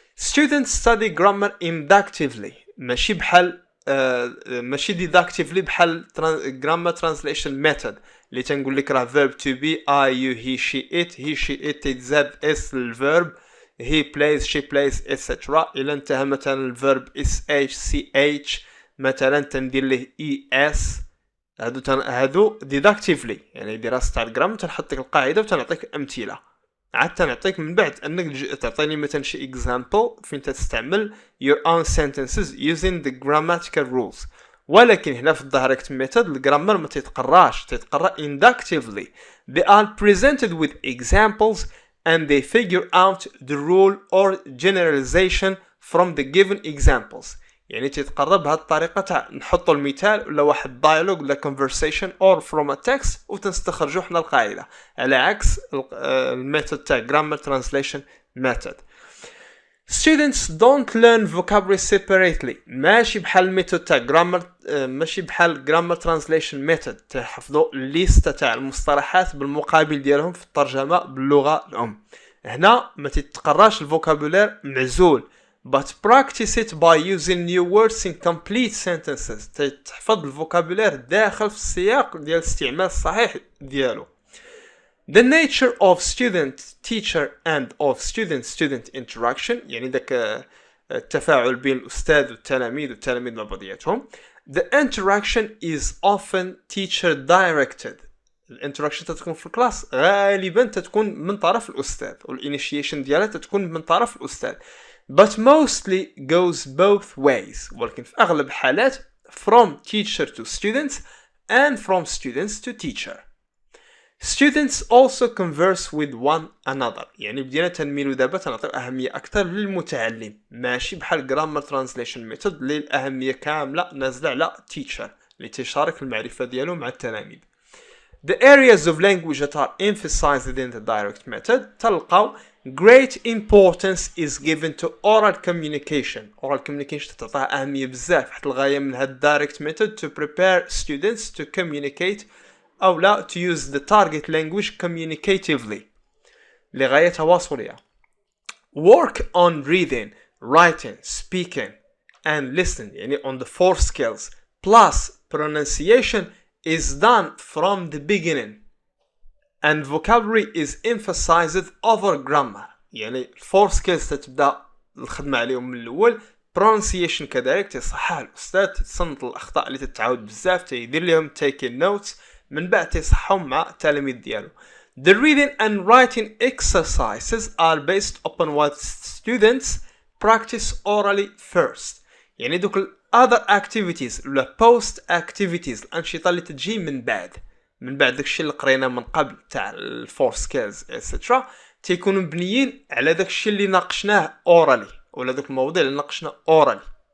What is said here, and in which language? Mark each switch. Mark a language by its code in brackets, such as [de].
[en] Students study grammar inductively [ar] ماشي بحال ماشي [en] deductively بحال grammar translation method [ar] اللي تنقول لك راه [en] verb to be I you he she it تزاد s للverb he plays she plays etc. [ar] إلا انتهى مثلا الverb sh مثلا تندير له es هادو deductively يعني دراسة تاع الجرام تنحط لك القاعدة وتنعطيك أمثلة عاد تنعطيك من بعد أنك تعطيني مثلا شي example فين تستعمل [en] your own sentences using the grammatical rules. [ar] ولكن هنا في الدايركت ميثود الجرامر ما تتقراش تتقرا inductively. [en] They are presented with examples and they figure out the rule or generalization from the given examples. [ar] يعني تتقرب بهذه الطريقة تاع نحطوا المثال ولا واحد dialogue ولا conversation or from a text وتنستخرجوا حنا القاعدة على عكس الميثود تاع grammar translation method. [en] Students don't learn vocabulary separately [ar] ماشي بحال الميثود تاع grammar ماشي بحال grammar translation method تحفظوا الليستة تاع المصطلحات بالمقابل ديالهم في الترجمة باللغة الأم. هنا ما تتقراش الفوكابولير معزول [en] but practice it by using new words in complete sentences [ar] تحفظ الفوكابولير داخل في السياق ديال الاستعمال الصحيح ديالو. [en] The nature of student teacher and of student interaction [ar] يعني ذاك التفاعل بين الأستاذ والتلاميذ والتلاميذ مع بعضياتهم. [en] The interaction is often teacher directed. [ar] الانتراكشن تتكون في الكلاس غالبا تتكون من طرف الأستاذ والانيشيشن ديالها تتكون من طرف الأستاذ [en] but mostly goes both ways [ar] ولكن في أغلب الحالات [en] from teacher to students and from students to teacher. Students also converse with one another [ar] يعني بدينا تنميلو دابا تنعطيو أهمية أكثر للمتعلم ماشي بحال grammar translation method اللي الأهمية كاملة نازلة على teacher اللي تشارك المعرفة ديالو مع التلاميذ. [en] The areas of language that are emphasized in the direct method [ar] تلقاو [en] great importance is given to oral communication. Oral communication [ar] تعطيها أهمية بزاف حتى الغاية من هاد direct method [en] to prepare students to communicate أو لا to use the target language communicatively [ar] لغاية تواصلية. [en] Work on reading, writing, speaking and listening يعني on the four skills plus pronunciation is done from the beginning and vocabulary is emphasized over grammar [ar] يعني four skills تتبدا الخدمة عليهم من الأول. pronunciation كذلك تصحح الأستاذ تصنت الأخطاء اللي تتعاود بزاف تيدير لهم taking notes من بعد تصحهم مع التلاميذ ديالو. [en] The reading and writing exercises are based upon what students practice orally first [ar] يعني دوك other activities ولا post activities الأنشطة اللي تجي من بعد داكشي اللي قرينا من قبل تاع الفور سكيلز etc تيكونوا مبنيين على داكشي اللي ناقشناه orally ولا دوك المواضيع اللي ناقشنا orally.